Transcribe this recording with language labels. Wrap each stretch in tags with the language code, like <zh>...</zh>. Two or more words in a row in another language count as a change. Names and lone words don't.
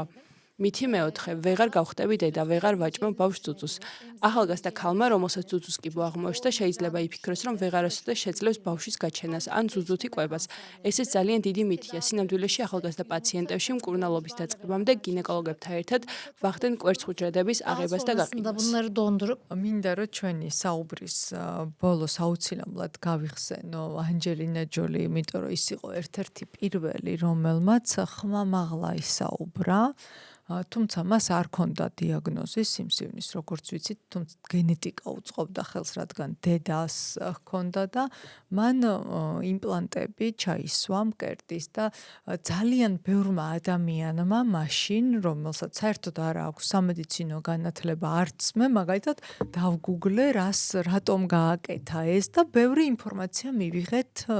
<ka>მითი მეოთხე, ვეღარ გავხდები დედა, ვეღარ ვაჭმევ ბავშვს ზუძუს. ახალგაზრდა ქალმა, რომელსაც ზუძუს კიბო აღმოჩნდა, შეიძლება იფიქროს, რომ ვეღარასოდეს შეძლებს ბავშვის გაჩენას ან ზუძუთი კვებას. ესეც ძალიან დიდი მითია. სინამდვილეში ახალგაზრდა პაციენტებში მკურნალობის დაწყებამდე გინეკოლოგებთან ერთად ვახდენ კვერცხუჯრედების აღებას და</ka> <tr>Sonrasında</tr> <ka>გაყიდვას.</ka> <tr>bunları dondurup</tr> <ka>მინდა რომ ჩვენი საუბრის ბოლოს აუცილებლად გავიხსენო ანჯელინა ჯოლი, იმიტომ რომ ის იყო ერთ-ერთი პირველი, რომელმაც ხმამაღლა ისაუბრა. თუმცა მას არ ჰქონდა დიაგნოზი სიმსივნის, როგორც ვიცით, თუმცა გენეტიკა უწყობდა ხელს, რადგან დედას ჰქონდა და მან იმპლანტები ჩაისვა მკერდის და ძალიან ბევრმა ადამიანმა მაშინ, რომელსაც საერთოდ არ აქვს სამედიცინო განათლება არც მე, მაგალითად დავგუგლე, რატომ გააკეთა ეს და ბევრი ინფორმაცია მივიღეთ</ka>